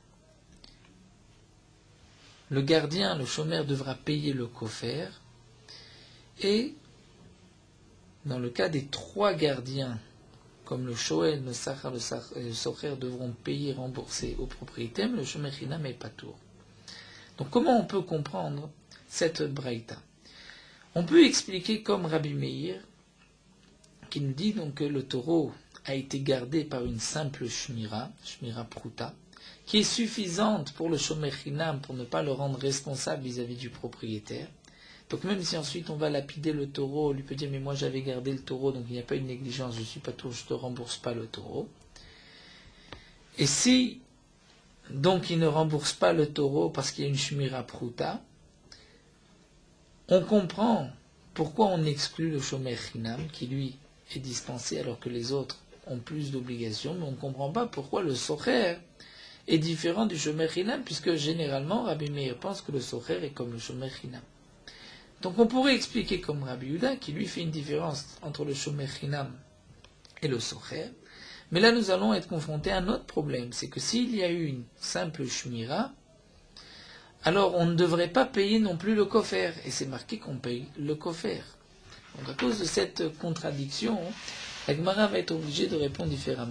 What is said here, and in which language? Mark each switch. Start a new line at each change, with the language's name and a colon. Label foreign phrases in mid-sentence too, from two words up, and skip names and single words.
French: le gardien, le chômeur devra payer le kofer, et dans le cas des 3 gardiens, comme le shoel, le sachar et le socher devront payer, rembourser au propriétaire, mais le
Hebrew: שומר חינם
French: n'est pas tour. Donc comment on peut comprendre cette braïta? On peut expliquer comme Rabbi Meir, qui nous dit donc que le taureau a été gardé par une simple
Hebrew: שמירה פחותה,
French: qui est suffisante pour le
Hebrew: שומר חינם,
French: pour ne pas le rendre responsable vis-à-vis du propriétaire. Donc même si ensuite on va lapider le taureau, on lui peut dire mais moi j'avais gardé le taureau, donc il n'y a pas une négligence, je suis pas tour, je te rembourse pas le taureau. Et si donc il ne rembourse pas le taureau parce qu'il y a une
Hebrew: שמירה פחותה,
French: on comprend pourquoi on exclut le
Hebrew: שומר חינם,
French: qui lui est dispensé alors que les autres ont plus d'obligations, mais on ne comprend pas pourquoi le socher est différent du
Hebrew: שומר חינם,
French: puisque généralement Rabbi Meir pense que le socher est comme le
Hebrew: שומר חינם.
French: Donc on pourrait expliquer comme Rabbi Yehuda, qui lui fait une différence entre le
Hebrew: שומר חינם
French: et le socher, mais là nous allons être confrontés à un autre problème, c'est que s'il y a eu une simple shmira, alors on ne devrait pas payer non plus le kofer, et c'est marqué qu'on paye le kofer. Donc à cause de cette contradiction, la Gemara va être obligée de répondre différemment.